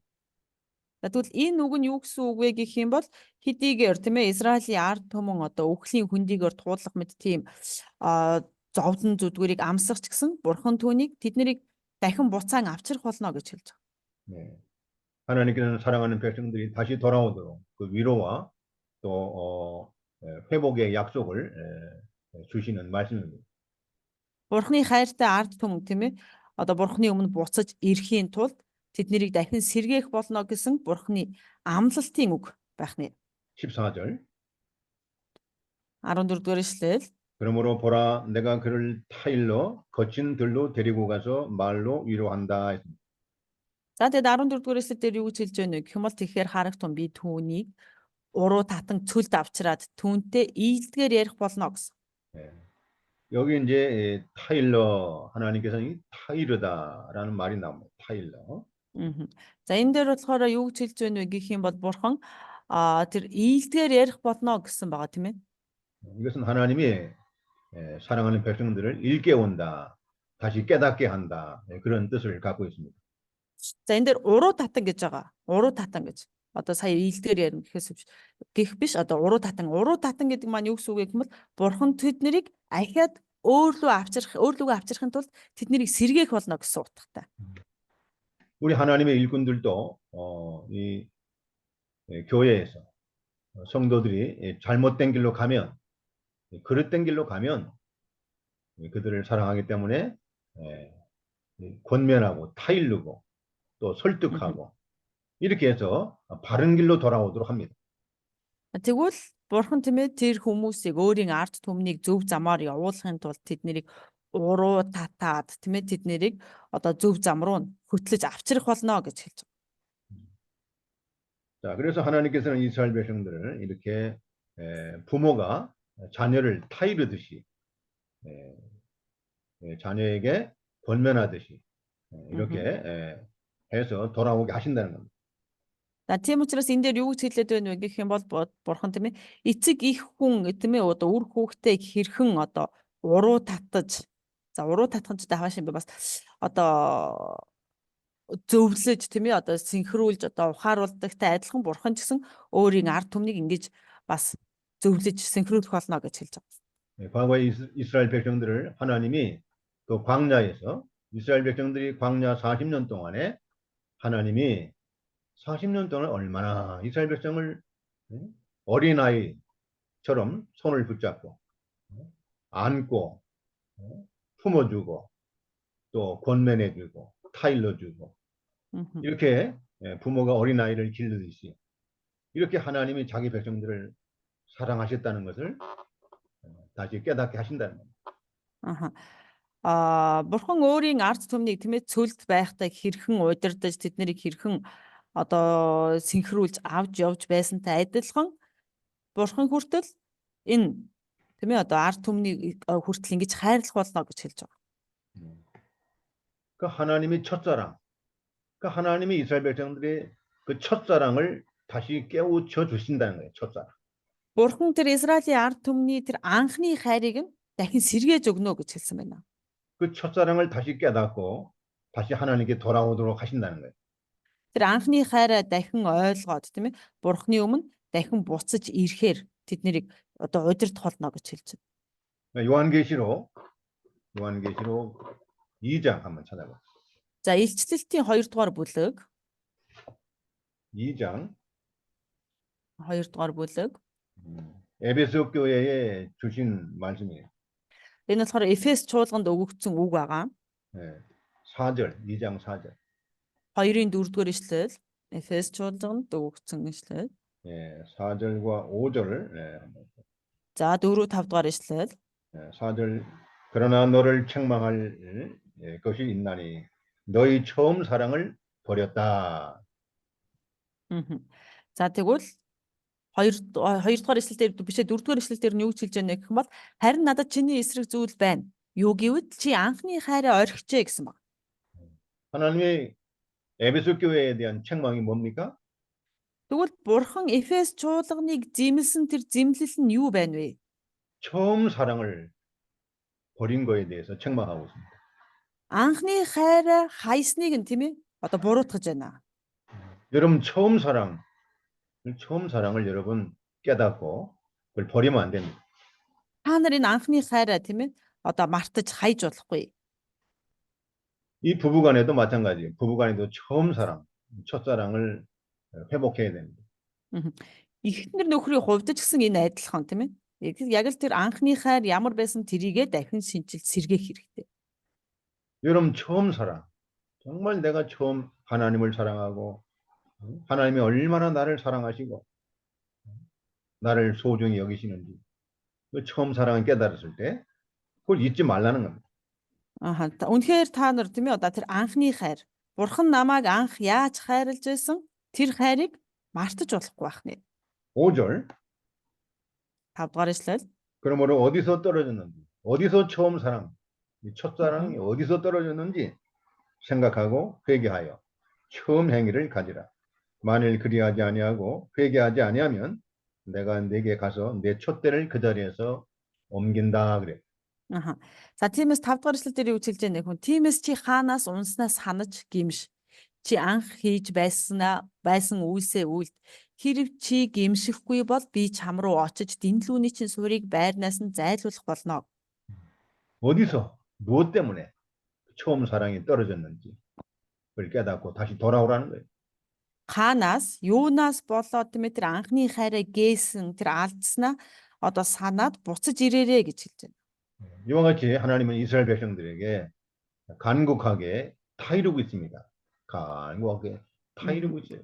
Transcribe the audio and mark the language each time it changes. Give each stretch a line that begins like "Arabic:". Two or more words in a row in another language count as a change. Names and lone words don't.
Mongolian: Тэгвэл энэ үг нь юу гэсэн үг вэ гэх юм бол хэдийгээр тийм ээ Израилийн ард түмэн одоо үхлийн хөндийгээр туудлах мэт тийм зовлон зүдгүүрийг амсгах ч гэсэн бурхан түүнийг тэднийг дахин буцаан авчрах болно гэж хэлж байгаа.
Korean: 네. 하나님께서는 사랑하는 백성들이 다시 돌아오도록 그 위로와 또 회복의 약속을 주시는 말씀입니다.
Mongolian: Бурхны хайртай ард түмэн тийм ээ одоо бурхны өмнө буцаж ирэхийн тулд тэднийг дахин сэргээх болно гэсэн бурхны амлалтын үг байх нэ.
Korean: 14절
Mongolian: 14 дугаар ишлэл.
Korean: 그러므로 보라 내가 그를 타일러 거친 들로 데리고 가서 말로 위로한다.
Mongolian: За тэгээд 14 дугаар ишлэл дээр юу гэж хэлж байна вэ гэх юм бол тэгэхээр харагтун би түүнийг уруу татан цөлд авчраад түүнтэй ийдгээр ярих болно гэсэн.
Korean: 네. 여기 이제 타일러 하나님께서는 이 타이르다라는 말이 나옵니다. 타일러.
Mongolian: За энэ дээр болохоор юу гэж хэлж байна вэ гэх юм бол бурхан тэр ийдгээр ярих болно гэсэн байгаа тийм ээ.
Korean: 이것은 하나님이 사랑하는 백성들을 일깨운다, 다시 깨닫게 한다 그런 뜻을 갖고 있습니다.
Mongolian: За энэ дээр уруу татан гэж байгаа. Уруу татан гэж. Одоо сая ийдгээр ярина гэхээс гих биш одоо уруу татан гэдэг маань юу гэсэн үг юм бол бурхан тэднийг ахиад өөрлөгөө авчрахын тулд тэднийг сэргээх болно гэсэн утгатай.
Korean: 우리 하나님의 일꾼들도 이 교회에서 성도들이 잘못된 길로 가면 그릇된 길로 가면 그들을 사랑하기 때문에 권면하고 타일르고 또 설득하고 이렇게 해서 바른 길로 돌아오도록 합니다.
Mongolian: Тэгвэл бурхан тийм ээ тэр хүмүүсийг өөрийн ард түмнийг зөв замаар явуулахын тулд тэднийг уруу татаад тийм ээ тэднийг одоо зөв зам руу хөтлөж авчрах болно гэж хэлж байгаа.
Korean: 자, 그래서 하나님께서는 이스라엘 백성들을 이렇게 부모가 자녀를 타이르듯이 자녀에게 권면하듯이 이렇게 해서 돌아오게 하신다는 겁니다.
Mongolian: За тийм учраас энэ дээр юу гэж хэлээд байна вэ гэх юм бол бурхан тийм ээ эцэг их хүн тийм ээ одоо үр хүүхдээ хэрхэн одоо уруу татаж хааш юм бэ бас одоо зөвлөж тийм ээ одоо синхруулж одоо ухааруулдагтай адилхан бурхан ч гэсэн өөрийн ард түмнийг ингэж бас зөвлөж синхруулах болно гэж хэлж байгаа.
Korean: 과거에 이스라엘 백성들을 하나님이 그 광야에서 이스라엘 백성들이 광야 40년 동안에 하나님이 40년 동안 얼마나 이스라엘 백성을 어린아이처럼 손을 붙잡고 안고 품어주고 또 권면해주고 타일러주고 이렇게 부모가 어린아이를 기르듯이 이렇게 하나님이 자기 백성들을 사랑하셨다는 것을 다시 깨닫게 하신다는 겁니다.
Mongolian: Бурхан өөрийн ард түмнийг тийм ээ цөлд байхтай хэрхэн удирдах тэднийг хэрхэн одоо синхруулж авч явж байсантай адилхан бурхан хүртэл энэ тийм ээ одоо ард түмнийг хүртэл ингэж хайрлах болно гэж хэлж байгаа.
Korean: 그 하나님의 첫사랑, 그 하나님이 이스라엘 백성들의 그 첫사랑을 다시 깨우쳐 주신다는 거예요. 첫사랑.
Mongolian: Бурхан тэр Израилийн ард түмний тэр анхны хайрыг нь дахин сэргээж өгнө гэж хэлсэн байна.
Korean: 그 첫사랑을 다시 깨닫고 다시 하나님께 돌아오도록 하신다는 거예요.
Mongolian: Тэр анхны хайраа дахин ойлгоод тийм ээ Бурханы өмнө дахин буцаж ирэхээр тэднийг одоо удирдах болно гэж хэлж байна.
Korean: 요한계시록 2장 한번 찾아봐.
Mongolian: За илчлэлтийн 2-р бүлэг
Korean: 2장
Mongolian: 2-р бүлэг.
Korean: 에베소 교회에 주신 말씀이에요.
Mongolian: Энэ болохоор Эфес чуулганд өгөгдсөн үг байгаа.
Korean: 4절, 2장 4절.
Mongolian: 2-ын 4-р ишлэл Эфес чуулганд өгөгдсөн ишлэл.
Korean: 4절과 5절을
Mongolian: За 4-5-р ишлэл.
Korean: 4절 그러나 너를 책망할 것이 있나니 너희 처음 사랑을 버렸다.
Mongolian: За тэгвэл 2-р ишлэл дээр бишээ 4-р ишлэл дээр нь юу хэлж байна гэх юм бол харин надад чиний эсрэг зүйл байна. Юу гэвэл чи анхны хайраа орхижээ гэсэн баг.
Korean: 하나님의 에베소 교회에 대한 책망이 뭡니까?
Mongolian: Тэгвэл бурхан Эфес чуулганыг зэмлсэн тэр зэмлэл нь юу байна вэ?
Korean: 처음 사랑을 버린 거에 대해서 책망하고 있습니다.
Mongolian: Анхны хайраа хайсныг нь тийм ээ одоо буруутгаж байна.
Korean: 여러분 처음 사랑을 여러분 깨닫고 그걸 버리면 안 됩니다.
Mongolian: Та нар энэ анхны хайраа тийм ээ одоо мартаж хайж болохгүй.
Korean: 이 부부간에도 마찬가지예요. 부부간에도 처음 사랑, 첫사랑을 회복해야 됩니다.
Mongolian: Эхнэр нөхрийн хувьд ч гэсэн энэ адилхан тийм ээ. Яг л тэр анхны хайр ямар байсан тэрийгэ дахин шинжилж сэргээх хэрэгтэй.
Korean: 여러분 처음 사랑, 정말 내가 처음 하나님을 사랑하고 하나님이 얼마나 나를 사랑하시고 나를 소중히 여기시는지 그 처음 사랑을 깨달았을 때 그걸 잊지 말라는 겁니다.
Mongolian: Үнэхээр та нар тийм ээ одоо тэр анхны хайр бурхан намайг анх яаж хайрлаж байсан тэр хайрыг мартаж болохгүй байх нэ.
Korean: 5절
Mongolian: 5-р ишлэл.
Korean: 그러므로 어디서 떨어졌는지 어디서 처음 사랑 이 첫사랑이 어디서 떨어졌는지 생각하고 회개하여 처음 행위를 가지라. 만일 그리하지 아니하고 회개하지 아니하면 내가 네게 가서 내 촛대를 그 자리에서 옮긴다 그래.
Mongolian: За тиймээс 5-р ишлэл дээр юу хэлж байгаа нөхөн тиймээс чи хаанаас унснаас санаж гимш чи анх хийж байсан үйлсээ үйлд хэрв чи гимшихгүй бол би чам руу очиж дэнлүүний чин суурийг байрнаас нь зайлуулах болно.
Korean: 어디서 무엇 때문에 처음 사랑이 떨어졌는지 그걸 깨닫고 다시 돌아오라는 거예요.
Mongolian: Хаанаас юунаас болоод тийм ээ тэр анхны хайраа гээсэн тэр алдснаа одоо санаад буцаж ирээрээ гэж хэлж байна.
Korean: 이와 같이 하나님은 이스라엘 백성들에게 간곡하게 타이르고 있습니다. 간곡하게 타이르고 있어요.